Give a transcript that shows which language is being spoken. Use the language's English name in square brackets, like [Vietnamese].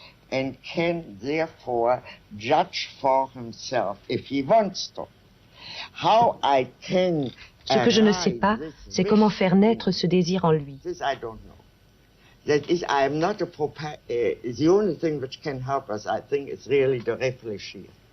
[English] and can therefore judge for himself if he wants to. How I can [French] Ce que je ne sais pas, c'est comment faire naître ce désir en lui. [English] This I don't know. That is, I am not the only thing which can help us, I think, is really to réfléchir.